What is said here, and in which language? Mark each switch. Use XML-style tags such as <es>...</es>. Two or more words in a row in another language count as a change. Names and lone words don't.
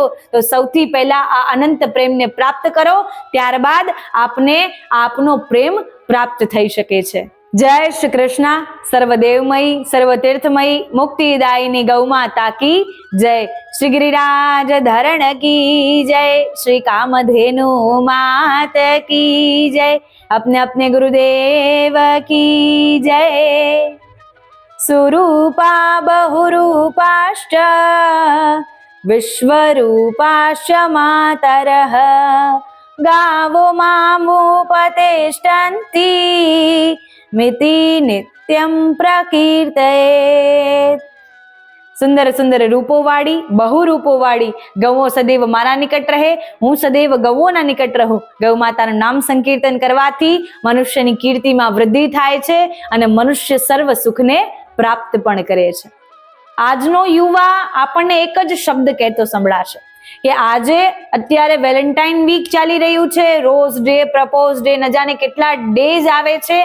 <gu>તો સૌથી પહેલા આ અનંત પ્રેમને પ્રાપ્ત કરો, ત્યારબાદ આપને આપનો પ્રેમ પ્રાપ્ત થઈ શકે છે. જય શ્રી કૃષ્ણ.</gu> <hi>सर्वदेवमयी, सर्वतीर्थमयी, मुक्तिदायिनी गौ माता की जय. श्री गिरिराज धरण की जय. श्री कामधेनु मात की जय. अपने अपने गुरुदेव की जय.</hi> <sa>सुरूपा बहुरूपाश्च विश्वरूपाश्च मातरः गावो मामुपतिष्ठन्ति मिति नित्यं प्रकीर्तयेत्.</sa> <gu>સુંદર સુંદર રૂપો વાળી, બહુ રૂપો વાળી ગૌઓ સદૈવ મારા નિકટ રહે, હું સદૈવ ગૌઓના નિકટ રહું. ગૌ માતાનું નામ સંકીર્તન કરવાથી મનુષ્યની કીર્તિમાં વૃદ્ધિ થાય છે અને મનુષ્ય સર્વ સુખને પ્રાપ્ત પણ કરે છે. આજનો યુવા આપણને એક જ શબ્દ કહેતો સંભળાશે કે આજે અત્યારે</gu> <en>Valentine week</en> <gu>ચાલી રહ્યું છે,</gu> <en>rose day, propose day,</en> <gu>ન જાણે કેટલા ડેઝ આવે છે.</gu>